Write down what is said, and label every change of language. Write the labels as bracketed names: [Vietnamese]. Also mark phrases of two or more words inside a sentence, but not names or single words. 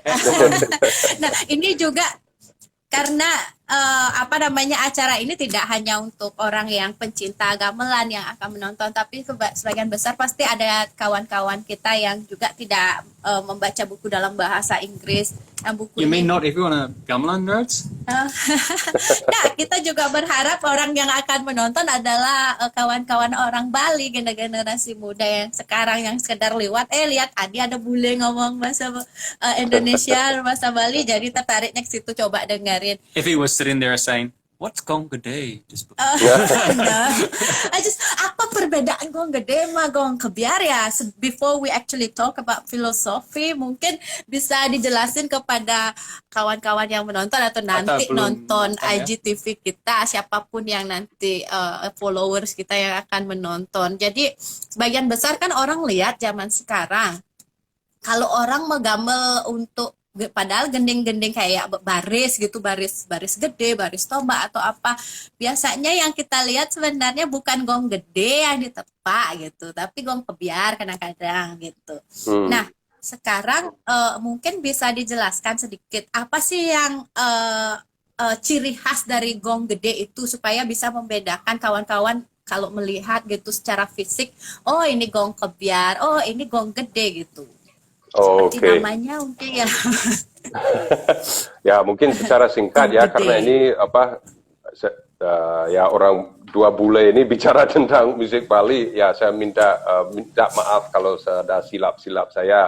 [Indonesian] Nah, ini juga karena acara ini tidak hanya untuk orang yang pencinta gamelan yang akan menonton, tapi sebagian besar pasti ada kawan-kawan kita yang juga tidak membaca buku dalam bahasa Inggris. Yang buku [English] You mean [Indonesian] ini, [English] not everyone gamelan nerds? [Indonesian] nah, kita juga berharap orang yang akan menonton adalah kawan-kawan orang Bali, generasi muda yang sekarang yang sekedar lihat Adi ada bule ngomong bahasa Indonesia, bahasa Bali, jadi tertariknya ke situ, coba dengerin. [English] If he was sitting there saying, "What's gong gede?" [Indonesian] Nah, apa perbedaan gong gede sama gong kebiar ya? [English] Before we actually talk about philosophy, [Indonesian] mungkin bisa dijelasin kepada kawan-kawan yang menonton atau nanti nonton IGTV kita, siapapun yang nanti followers kita yang akan menonton. Jadi sebagian besar kan orang lihat zaman sekarang, kalau orang menggamel untuk padahal gending-gending kayak baris gitu, baris gede, baris tombak atau apa, biasanya yang kita lihat sebenarnya bukan gong gede yang ditepak gitu, tapi gong kebiar kadang-kadang gitu. Nah, sekarang mungkin bisa dijelaskan sedikit apa sih yang ciri khas dari gong gede itu, supaya bisa membedakan kawan-kawan kalau melihat gitu secara fisik, oh ini gong kebiar, oh ini gong gede gitu. Seperti namanya mungkin ya. Ya mungkin secara singkat ya, karena ini ya orang dua bule ini bicara tentang musik Bali, ya saya minta maaf kalau ada silap-silap saya.